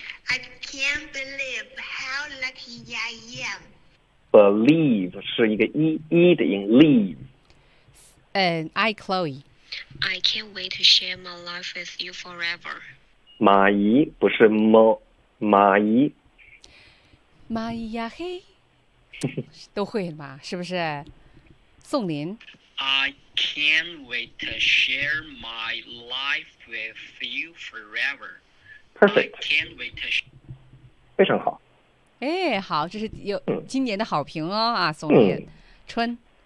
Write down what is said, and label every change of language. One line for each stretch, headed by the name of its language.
English: I can't believe how lucky I am.
Chinese: Believe 是一个 e 的音 ，leave。
English: I Chloe。 I can't wait to share my life with you forever。
Chinese: 蚂蚁不是蚂蚁。蚂蚁呀嘿，都会嘛，是不是？宋林。
English: I can't wait to share my life with you forever。 Perfect。 I can't wait to。
Chinese: 非常好。哎，好，这是有今年的好评哦，啊，宋林，春。